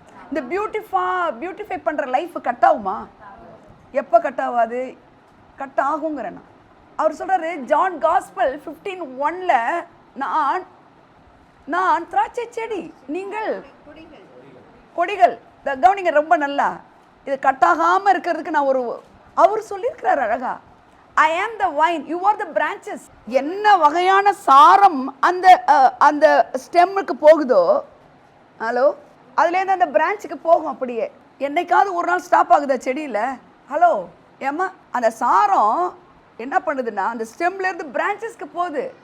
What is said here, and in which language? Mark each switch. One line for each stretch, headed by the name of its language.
Tamil: இந்த பியூட்டிஃபை பண்ணுற life cut ஆகுமா? எப்போ கட் ஆகாது? கட் ஆகுங்கிறேன் நான். அவர் சொல்கிறாரு ஜான் காஸ்பல் 15:1 நான் திராட்சை செடி, நீங்கள் கொடிகள். கவனிங்க ரொம்ப நல்லா. இது கட்டாகாமல் இருக்கிறதுக்கு நான் அவர் சொல்லியிருக்கிறார் அழகா.
English: I am the vine, you are the branches.
Tamil: என்ன வகையான சாரம் அந்த ஸ்டெம்முக்கு போகுதோ, ஹலோ, அதுலேருந்து அந்த பிரான்ச்சுக்கு போகும். அப்படியே என்னைக்காவது ஒரு நாள் ஸ்டாப் ஆகுதா செடியில்? ஹலோ ஏம்மா, அந்த சாரம் என்ன பண்ணுதுன்னா அந்த ஸ்டெம்லேருந்து பிரான்ச்சஸ்க்கு போகுது.